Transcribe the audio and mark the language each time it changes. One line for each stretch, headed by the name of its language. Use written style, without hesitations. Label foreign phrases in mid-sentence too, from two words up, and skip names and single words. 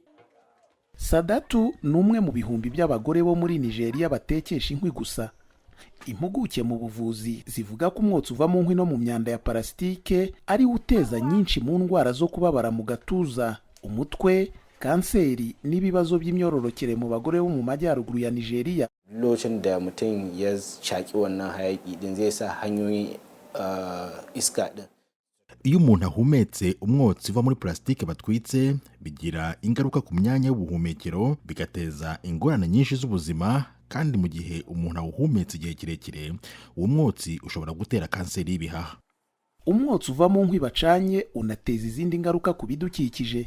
Kinyarwanda: Sadatu ni umwe mu bihumbi by'abagore bo muri Nigeria batekesha inkwi gusa. Impuguke mu buvuzi zivuga ko umwotsi uva mu nkwi no mu myanda ya parasitike ari uteza nyinshi mu ndwara zo kubabara mu gatuza, umutwe, kanseri n'ibibazo by'imyororokere mu bagore bo mu majyaruguru ya Nigeria.
Hausa: Lokacin da mutum ya shaki wannan hayaki din zai sa hanyoyi iska din.
Kinyarwanda: Iyo umuntu ahumetse umwotsi uva muri plastike batwitse bigira ingaruka ku myanya y'ubuhumekero, bigateza ingorane nyinshi z'ubuzima, kandi mu gihe umuntu awuhumetse igihe kirekire uwo mwotsi ushobora gutera kanseri y'ibihaha. Umwotsi uva mu nkwi bacanye unateza izindi ngaruka ku bidukikije.